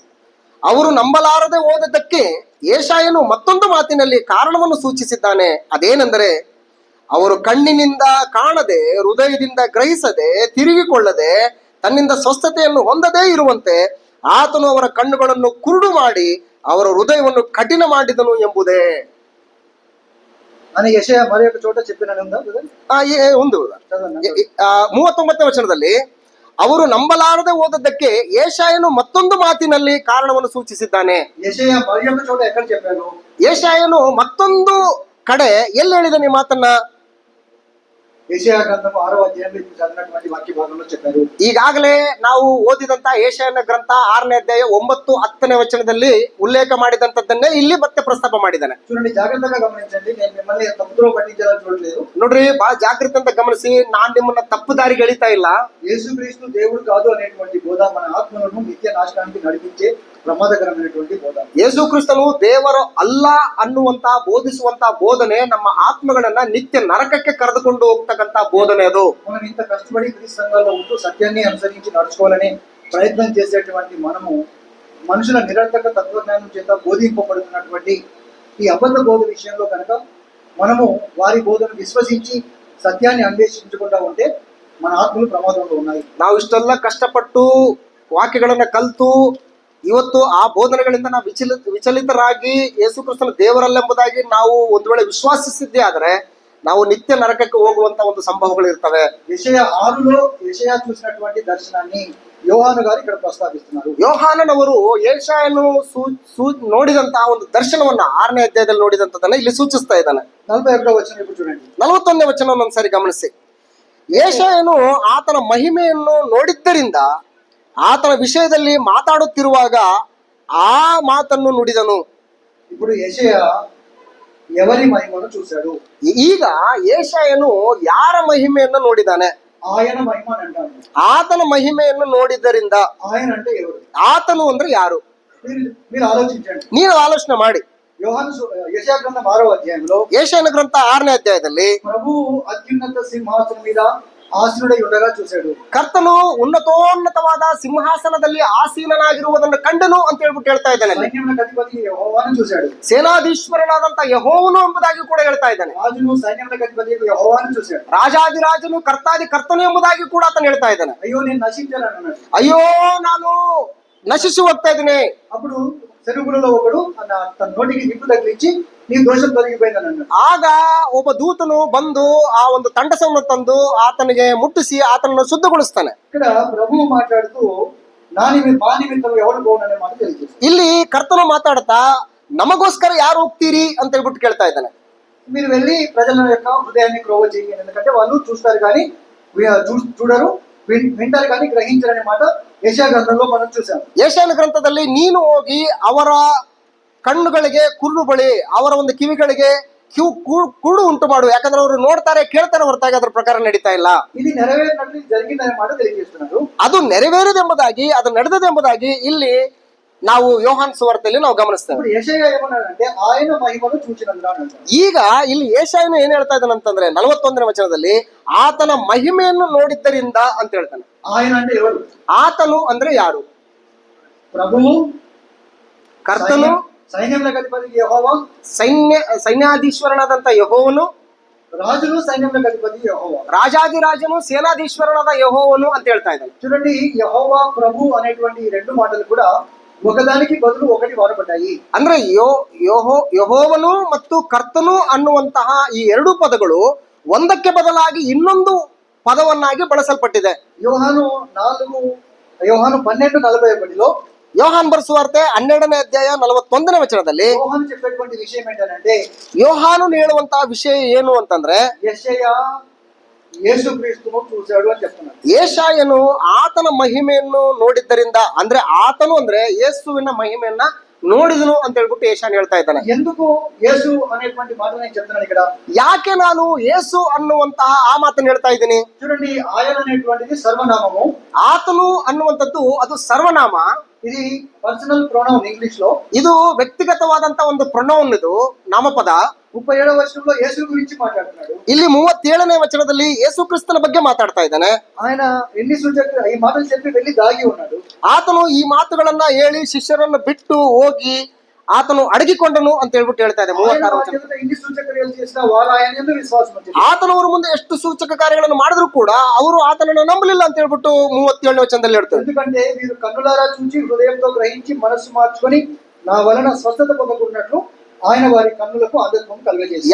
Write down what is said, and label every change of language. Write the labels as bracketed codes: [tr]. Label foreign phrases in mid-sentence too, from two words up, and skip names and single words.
[kn] ಅವರು ನಂಬಲಾರದೆ ಹೋದದ್ದಕ್ಕೆ ಯೆಶಾಯನು ಮತ್ತೊಂದು ಮಾತಿನಲ್ಲಿ ಕಾರಣವನ್ನು ಸೂಚಿಸಿದ್ದಾನೆ. ಅದೇನೆಂದರೆ, ಅವರು ಕಣ್ಣಿನಿಂದ ಕಾಣದೆ, ಹೃದಯದಿಂದ ಗ್ರಹಿಸದೆ, ತಿರುಗಿಕೊಳ್ಳದೆ, ತನ್ನಿಂದ ಸ್ವಸ್ಥತೆಯನ್ನು ಹೊಂದದೇ ಇರುವಂತೆ ಆತನು ಅವರ ಕಣ್ಣುಗಳನ್ನು ಕುರುಡು ಮಾಡಿ ಅವರ ಹೃದಯವನ್ನು ಕಠಿಣ ಮಾಡಿದನು ಎಂಬುದೇ. [te] అని యెషయా మరి ఒక చోట చెప్పినని ఉందా? [kn] ಒಂದು 39ನೇ ವಚನದಲ್ಲಿ ಅವರು ನಂಬಲಾರದೆ ಹೋದದ್ದಕ್ಕೆ ಯೆಶಾಯನು ಮತ್ತೊಂದು ಮಾತಿನಲ್ಲಿ ಕಾರಣವನ್ನು ಸೂಚಿಸಿದ್ದಾನೆ. [te] యెషయా మరి ఒక చోట ఎక్కడ చెప్పారు? [kn] ಯೆಶಾಯನು ಮತ್ತೊಂದು ಕಡೆ ಎಲ್ಲಿ ಹೇಳಿದಾನೆ ಈ ಮಾತನ್ನ? [te] యెషయా గ్రంథం 6వ అధ్యాయంలో ఇప్పుడు చదివినటువంటి వాక్య భాగంలో చెప్పారు. [kn] ಈಗಾಗಲೇ ನಾವು ಓದಿದಂತ ಯೆಶಾಯನ ಗ್ರಂಥ 6ನೇ ಅಧ್ಯಾಯ 9-10ನೇ ವಚನದಲ್ಲಿ ಉಲ್ಲೇಖ ಮಾಡಿದಂತದ್ದನ್ನೇ ಇಲ್ಲಿ ಮತ್ತೆ ಪ್ರಸ್ತಾಪ ಮಾಡಿದ್ದಾನೆ. [te] చూడండి, జాగ్రత్తగా గమనించండి. నేను మిమ్మల్ని తప్పుదో పట్టించాలని చూడలేదు. [kn] ನೋಡ್ರಿ, ಬಹಳ ಜಾಗೃತಿ ಅಂತ ಗಮನಿಸಿ. ನಾನ್ ನಿಮ್ಮನ್ನ ತಪ್ಪು ದಾರಿಗೆ ಎಳಿತಾ ಇಲ್ಲ. [te] యేసుక్రీస్తు దేవుడు కాదు అనేటువంటి బోధ మన ఆత్మలను నిత్య నాశనానికి నడిపించే ప్రమాదకరమైనటువంటి బోధ. [kn] ಯೇಸು ಕ್ರಿಸ್ತನು ದೇವರು ಅಲ್ಲ ಅನ್ನುವಂತ ಬೋಧಿಸುವಂತ ಬೋಧನೆ ನಮ್ಮ ಆತ್ಮಗಳನ್ನ ನಿತ್ಯ ನರಕಕ್ಕೆ ಕರೆದುಕೊಂಡು ಹೋಗ್ತಕ್ಕಂತ ಬೋಧನೆ ಅದು. [te] మనం ఇంత కష్టపడి క్రీస్తు సంఘాల్లో ఉంటూ సత్యాన్ని అనుసరించి నడుచుకోవాలని ప్రయత్నం చేసేటువంటి మనము మనుషుల నిరర్థక తత్వజ్ఞానం చేత బోధింపబడుతున్నటువంటి ఈ అబద్ధ బోధ విషయంలో కనుక మనము వారి బోధను విశ్వసించి సత్యాన్ని అన్వేషించకుండా ఉంటే మన ఆత్మలు ప్రమాదంలో ఉన్నాయి. [kn] ನಾವು ಇಷ್ಟೆಲ್ಲ ಕಷ್ಟಪಟ್ಟು ವಾಕ್ಯಗಳನ್ನ ಕಲ್ತು ಇವತ್ತು ಆ ಬೋಧನೆಗಳಿಂದ ನಾವು ವಿಚಲಿತರಾಗಿ ಯೇಸು ಕ್ರಿಸ್ತನ ದೇವರಲ್ಲೆಂಬುದಾಗಿ ನಾವು ಒಂದು ವೇಳೆ ವಿಶ್ವಾಸಿಸಿದ್ದೇ ಆದ್ರೆ ನಾವು ನಿತ್ಯ ನರಕಕ್ಕೆ ಹೋಗುವಂತ ಒಂದು ಸಂಭವಗಳು ಇರ್ತವೆ. [te] యెషయా 6లో యెషయా చూసినటువంటి దర్శనాన్ని యోహాను గారు ఇక్కడ ప్రస్తావిస్తున్నారు. [kn] ಯೋಹಾನನವರು ಯೆಶಾಯನು ನೋಡಿದಂತಹ ಒಂದು ದರ್ಶನವನ್ನ 6ನೇ ಅಧ್ಯಾಯದಲ್ಲಿ ನೋಡಿದಂತದನ್ನ ಇಲ್ಲಿ ಸೂಚಿಸ್ತಾ ಇದ್ದಾನೆ. [te] 41వ వచనం ఇప్పుడు చూడండి. [kn] 41ನೇ ವಚನವನ್ನು ಒಂದ್ಸರಿ ಗಮನಿಸಿ. ಯೆಶಾಯನು ಆತನ ಮಹಿಮೆಯನ್ನು ನೋಡಿದ್ದರಿಂದ ಆತನ ವಿಷಯದಲ್ಲಿ ಮಾತಾಡುತ್ತಿರುವಾಗ ಆ ಮಾತನ್ನು ನುಡಿದನು. [te] ఇప్పుడు యెషయా ఎవరి మహిమను చూశాడు? [kn] ಈಗ ಯೆಶಾಯನು ಯಾರ ಮಹಿಮೆಯನ್ನು ನೋಡಿದಾನೆ? [te] ఆయన మహిమ అని అంటారు. [kn] ಆತನ ಮಹಿಮೆಯನ್ನು ನೋಡಿದ್ದರಿಂದ. [te] ఆయన అంటే ఎవరు? [kn] ಆತನು ಅಂದ್ರೆ ಯಾರು? [te] మీరు ఆలోచించండి. [kn] ನೀವು ಆಲೋಚನೆ ಮಾಡಿ. [te] యెషయా గ్రంథం 6వ అధ్యాయంలో [kn] ಯೆಶಾಯನ ಗ್ರಂಥ 6ನೇ ಅಧ್ಯಾಯದಲ್ಲಿ [te] ప్రభు అత్యున్నత సింహాసనం మీద ఆసనుడై ఉండగా చూశాడు. [kn] ಕರ್ತನು ಉನ್ನತೋನ್ನತವಾದ ಸಿಂಹಾಸನದಲ್ಲಿ ಆಸೀನನಾಗಿರುವುದನ್ನು ಕಂಡನು ಅಂತ ಹೇಳ್ಬಿಟ್ಟು ಹೇಳ್ತಾ ಇದ್ದಾನೆ. [te] సైన్యములకు అధిపతి యెహోవాను చూశాడు. [kn] ಸೇನಾಧೀಶ್ವರನಾದಂತ ಯೆಹೋವನು ಎಂಬುದಾಗಿ ಕೂಡ ಹೇಳ್ತಾ ಇದ್ದಾನೆ. [te] రాజును సైన్యములకు అధిపతి యెహోవాను చూశాడు. [kn] ರಾಜಾದಿರಾಜನು ಕರ್ತಾದಿ ಕರ್ತನು ಎಂಬುದಾಗಿ ಕೂಡ ಆತನು ಹೇಳ್ತಾ ಇದ್ದಾನೆ. [te] అయ్యో నేను నశించాను అన్నాడు. [kn] ಅಯ್ಯೋ ನಾನು ನಶಿಸಿ ಹೋಗ್ತಾ ಇದ್ದೀನಿ. [te] అప్పుడు సెరుకులలో ఒకడు తన నోటికి నిప్పు తగిలించి నీ దోషం తొలగిపోయిందని అన్నాడు. [kn] ಆಗ ಒಬ್ಬ ದೂತನು ಬಂದು ಆ ಒಂದು ತಂಡಸವನ್ನು ತಂದು ಆತನಿಗೆ ಮುಟ್ಟಿಸಿ ಆತನನ್ನು ಶುದ್ಧಗೊಳಿಸ್ತಾನೆ. [te] ఇక్కడ ప్రభువు మాట్లాడుతూ మా నిమిత్తం ఎవరు పోననే మాట తెలియజేస్తాడు. [kn] ಇಲ್ಲಿ ಕರ್ತನು ಮಾತಾಡ್ತಾ ನಮಗೋಸ್ಕರ ಯಾರು ಹೋಗ್ತೀರಿ ಅಂತ ಹೇಳ್ಬಿಟ್ಟು ಕೇಳ್ತಾ ಇದ್ದಾನೆ. [te] మీరు వెళ్ళి ప్రజల యొక్క హృదయాన్ని క్రోవ చేయండి, ఎందుకంటే వాళ్ళు చూస్తారు కానీ చూడరు, వింటారు కానీ గ్రహించరనే మాట యెషయా గ్రంథంలో మనం చూసాం. [kn] ಯೆಶಾಯನ ಗ್ರಂಥದಲ್ಲಿ ನೀನು ಹೋಗಿ ಅವರ ಕಣ್ಣುಗಳಿಗೆ ಕುರುಡು ಬಳಿ, ಅವರ ಒಂದು ಕಿವಿಗಳಿಗೆ ಕುರುಡು ಉಂಟು ಮಾಡು, ಯಾಕಂದ್ರೆ ಅವರು ನೋಡ್ತಾರೆ ಕೇಳ್ತಾರೆ ಹೊರತಾಗಿ ಅದ್ರ ಪ್ರಕಾರ ನಡೀತಾ ಇಲ್ಲ. [te] ఇది నెరవేరినట్లు జరిగిందనే మాట తెలియజేస్తున్నారు. [kn] ಅದು ನೆರವೇರಿದೆಂಬುದಾಗಿ, ಅದು ನಡೆದದೆಂಬುದಾಗಿ ಇಲ್ಲಿ ನಾವು ಯೋಹಾನ್ ಸುವಾರ್ತೆಯಲ್ಲಿ ನಾವು ಗಮನಿಸ್ತೇವೆ. [te] ఇప్పుడు యెషయా ఏమన్నాడంటే ఆయన మహిమను చూచినందున అంటాడు. [kn] ಈಗ ಇಲ್ಲಿ ಯೆಶಾಯನು ಏನ್ ಹೇಳ್ತಾ ಇದ್ದಾನಂತಂದ್ರೆ 41ನೇ ವಚನದಲ್ಲಿ ಆತನ ಮಹಿಮೆಯನ್ನು ನೋಡಿದ್ದರಿಂದ ಅಂತ ಹೇಳ್ತಾನೆ. [te] ఆయన అంటే ఎవరు? [kn] ಆತನು ಅಂದ್ರೆ ಯಾರು? [te] ప్రభువు, [kn] ಕರ್ತನು, [te] సైన్యములకు అధిపతి యెహోవా, [kn] ಸೈನ್ಯಾಧೀಶ್ವರನಾದಂತ ಯೆಹೋವನು, [te] రాజులు సైన్యములకు అధిపతి యెహోవా, [kn] ರಾಜಾದಿರಾಜನು ಸೇನಾಧೀಶ್ವರನಾದ ಯೆಹೋವನು ಅಂತ ಹೇಳ್ತಾ ಇದ್ದಾನೆ. [te] చూడండి, యెహోవా ప్రభు అనేటువంటి ఈ రెండు మాటలు కూడా ఒకదానికి బదులు ఒకటి వాడబడ్డాయి. [kn] ಅಂದ್ರೆ ಯೆಹೋವನು ಮತ್ತು ಕರ್ತನು ಅನ್ನುವಂತಹ ಈ ಎರಡು ಪದಗಳು ಒಂದಕ್ಕೆ ಬದಲಾಗಿ ಇನ್ನೊಂದು ಪದವನ್ನಾಗಿ ಬಳಸಲ್ಪಟ್ಟಿದೆ. [te] యోహాను 12:41 [kn] ಯೋಹಾನ್ ಬರೆಸುವಾರ್ತೆ 12ನೇ ಅಧ್ಯಾಯ 41ನೇ ವಚನದಲ್ಲಿ [te] యోహాను చెప్పేటువంటి విషయం ఏంటంటే, [kn] ಯೋಹಾನು ಹೇಳುವಂತಹ ವಿಷಯ ಏನು ಅಂತಂದ್ರೆ [te] యెషయా యేసుక్రీస్తును చూశాడు అని చెప్తున్నాడు. [kn] ಯೆಶಾಯನು ಆತನ ಮಹಿಮೆಯನ್ನು ನೋಡಿದ್ದರಿಂದ, ಅಂದ್ರೆ ಆತನು ಅಂದ್ರೆ ಯೇಸುವಿನ ಮಹಿಮೆಯನ್ನ ನೋಡಿದನು ಅಂತ ಹೇಳ್ಬಿಟ್ಟು ಯೆಶಾಯನು ಹೇಳ್ತಾ ಇದ್ದಾನೆ. [te] ఎందుకు యేసు అనేటువంటి మాట నేను చెప్తున్నాను ఇక్కడ? [kn] ಯಾಕೆ ನಾನು ಯೇಸು ಅನ್ನುವಂತಹ ಆ ಮಾತನ್ನು ಹೇಳ್ತಾ ಇದ್ದೀನಿ? [te] చూడండి, ఆయన అనేటువంటిది సర్వనామము. [kn] ಆತನು ಅನ್ನುವಂಥದ್ದು ಅದು ಸರ್ವನಾಮ. [te] ఇది [en] personal pronoun [te] ఇంగ్లీష్ లో. [kn] ಇದು ವ್ಯಕ್ತಿಗತವಾದಂತ ಒಂದು ಪ್ರೊನೌನ್, ಇದು ನಾಮಪದ. [te] 37వ వచనంలో యేసు గురించి మాట్లాడుతున్నాడు. [kn] ಇಲ್ಲಿ 37ನೇ ವಚನದಲ್ಲಿ ಯೇಸು ಕ್ರಿಸ್ತನ ಬಗ್ಗೆ ಮಾತಾಡ್ತಾ ಇದ್ದಾನೆ. [te] ఆయన ఎన్ని సూచక ఈ మాటలు చెప్పి వెళ్ళి దాగి ఉన్నాడు. [kn] ಆತನು ಈ ಮಾತುಗಳನ್ನ ಹೇಳಿ ಶಿಷ್ಯರನ್ನು ಬಿಟ್ಟು ಹೋಗಿ ಆತನು ಅಡಗಿಕೊಂಡನು ಅಂತ ಹೇಳ್ಬಿಟ್ಟು ಹೇಳ್ತಾ ಇದೆ. 36ನೇ ವಚನ. [te] ఎన్ని సూచక్రియలు చేసినా వారు ఆయన యందు విశ్వాసం ఉంచారు. [kn] ಆತನವರ ಮುಂದೆ ಎಷ್ಟು ಸೂಚಕ ಕಾರ್ಯಗಳನ್ನು ಮಾಡಿದ್ರು ಕೂಡ ಅವರು ಆತನನ್ನು ನಂಬಲಿಲ್ಲ ಅಂತ ಹೇಳ್ಬಿಟ್ಟು 37ನೇ ವಚನದಲ್ಲಿ ಹೇಳ್ತಾರೆ. [te] ఎందుకంటే మీరు కన్నులారా చూచి హృదయంతో గ్రహించి మనస్సు మార్చుకొని నా వలన స్వస్థత పొందకున్నట్లు ఆయన వారి కన్నులకు అంధత్వం కలుగజేశారు.